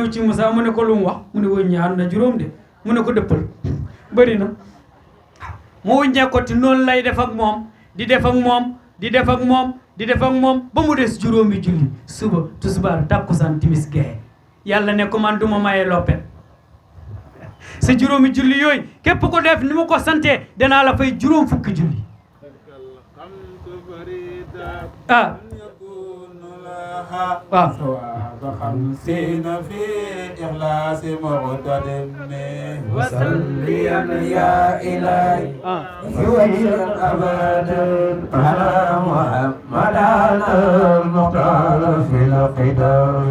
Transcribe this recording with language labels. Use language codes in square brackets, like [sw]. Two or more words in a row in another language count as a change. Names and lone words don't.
[wo] ci Moussa mu ne ko lu mu wax mu ne wëññi haat na juróom de mu ne ko dëppal bëri na mu wëññee ko te noonu lay def ak moom di def ak moom di def ak moom di def ak moom ba mu des juróomi julli suba tisbaar takkusaan timis gee yàlla ne ko man duma maye loppet sa juróomi julli yooyu képp ko def ni mu ko sante danaa la fay juróom fukki julli ah [ar] خمسين في إخلاص مقتدم وصليا يا إلهي وجها أبدا على محمد المختار في القدام